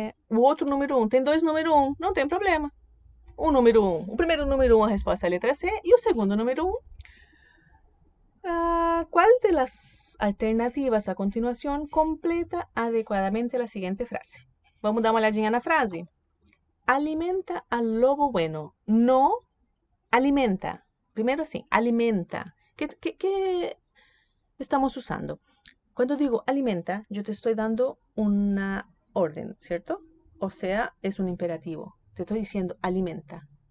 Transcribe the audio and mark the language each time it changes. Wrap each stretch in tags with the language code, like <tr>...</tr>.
<pt>O outro número 1. Tem dois número 1. Não tem problema. O número 1. O primeiro número 1, a resposta é a letra C. E o segundo número 1.</pt> <es>¿Cuál de las alternativas a continuación completa adecuadamente la siguiente frase?</es> <pt>Vamos dar uma olhadinha na frase.</pt> <es>Alimenta al lobo bueno. No alimenta.</es> <pt>Primeiro assim, alimenta.</pt> <es>¿Qué estamos usando? Cuando digo alimenta, yo te estoy dando una orden, ¿cierto? O sea, es un imperativo. Te estoy diciendo alimenta.</es>